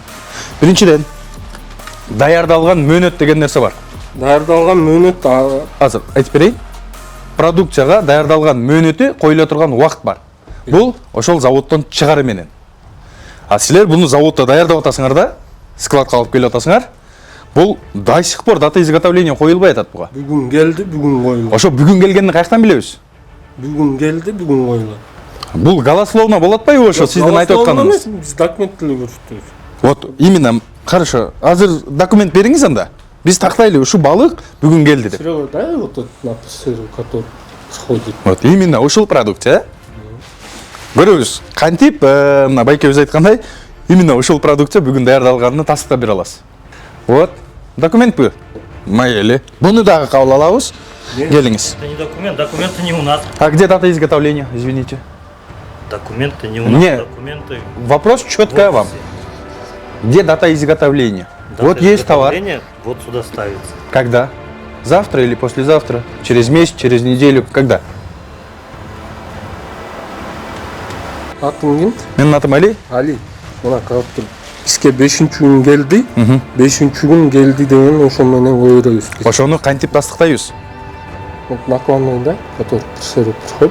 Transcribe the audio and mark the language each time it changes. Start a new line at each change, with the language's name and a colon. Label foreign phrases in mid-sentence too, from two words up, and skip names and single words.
Kyrgyz: Биринчиден, даярдалган мөөнөт деген нерсе бар. Даярдалган мөөнөт Азыр айтып берейин. Продукцияга даярдалган мөөнөтү коюла турган убакыт бар. Бул ошол заводдон чыгары менен. А силер буну заводдо даярдап атасыңар да, складка алып келип атасыңар. Бул
Russian: до сих пор дата изготовления
Kyrgyz: коюлбай атат буга. бүгүн келди, бүгүн коюлат. Ошо бүгүн келгенин каяктан билебиз? Бүгүн келди, бүгүн коюлат. Бул голословно болот атпайбы ошо сиздин айтып атканыңыз? Биз документ деле көрсөтөбүз.
Russian: Вот именно хорошо.
Kyrgyz: Азыр документ бериңиз анда. Биз тактайлы, ушу балык бүгүн келди деп.
Russian: Серега, дай вот этот напис, который сходит. Вот именно
Kyrgyz: ушул продукция. Көрөбүз. Кантип мына байкебиз айткандай, именно ушул продукция бүгүн даярдалганын тастыктап бере аласыз. Вот, документ бу. Майели. Буну дагы кабыл алабыз. Келиңиз.
Russian: Это не документ, документы не у нас. А где дата изготовления? Извините. Документы не у нас, Не. документы... Вопрос четко вам. Где дата изготовления? Дата Вот есть товар. изготовления вот сюда ставится. Когда? Завтра или послезавтра? Через месяц, через неделю? Когда?
Kyrgyz: Атың ким? Менин атым Али. Али. Мына карап тур. Бизге 5-күн келди. 5-күн келди деген ошо менен көйрөбүз. Ошону кантип тастыктайбыз?
Russian: Вот накладной, да?
Kyrgyz: Который тиркелип турат.